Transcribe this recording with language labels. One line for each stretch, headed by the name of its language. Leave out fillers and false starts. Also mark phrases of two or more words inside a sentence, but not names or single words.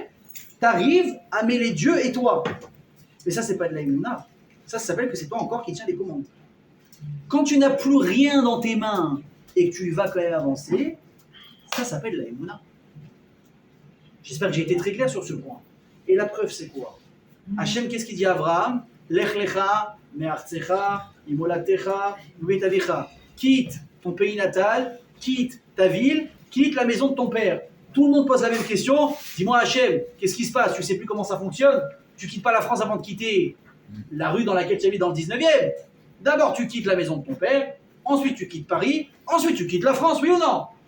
French: Tu arrives à mêler Dieu et toi. Mais ça, c'est pas de la émouna. Ça s'appelle que c'est toi encore qui tiens les commandes. Quand tu n'as plus rien dans tes mains et que tu vas quand même avancer, ça s'appelle la émouna. J'espère que j'ai été très clair sur ce point. Et la preuve, c'est quoi? Hachem, qu'est-ce qu'il dit à Abraham?
Hebrew: לך לך מארצך ממולדתך ומבית אביך.
French: Quitte ton pays natal, quitte ta ville quitte la maison de ton père. Tout le monde pose la même question. Dis-moi Hachem, qu'est-ce qui se passe? Tu sais plus comment ça fonctionne? Tu quittes pas la France avant de quitter la rue dans laquelle tu habites dans le 19e. D'abord tu quittes la maison de ton père, ensuite tu quittes Paris, ensuite tu quittes la France, oui ou non?